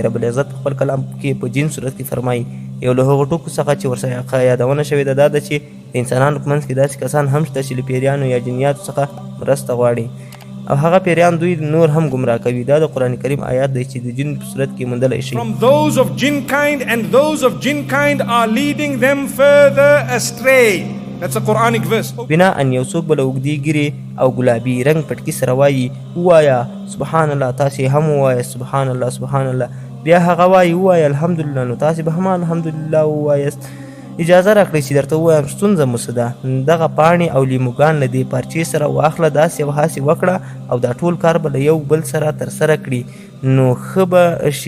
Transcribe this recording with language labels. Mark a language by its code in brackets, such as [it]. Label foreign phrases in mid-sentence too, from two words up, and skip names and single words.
[ar] رب العزت [ps] په خپل کلام کې په جین صورت کې فرمایي یو له هغو ټکو څخه چې ورسره یادونه شوې ده دا ده چې د انسانانو په منځ کې داسې کسان هم شته چې له پیریانو یا جنیاتو څخه مرسته غواړي او هغه پیریان دوی نور هم گمراه کوي. دا د قرآن کریم آیات دی چې د جن په صورت کې موندلی شي. [en] From those of jinn kind, and those of jinn kind are leading them further astray. That's a Quranic verse. [ps] بنا ان یو څوک به له اوږدې ږیرې او ګلابي رنګ پټکي سره وایي ووایه [ar] سبحان الله، [ps] تاسې هم ووایه [ar] سبحان الله سبحان الله، [ps] بیا هغه وایي ووایه الحمدلله، نو تاسې به هم الحمدلله ووایاست. اجازه راکړئ چې درته ووایم ستونزه مو څه ده؟ دغه پاڼې او لیموګان له دې پارچې سره واخله، داسې او هاسې وکړه او دا ټول کار به له یو بل سره ترسره کړي، نو ښه به شي.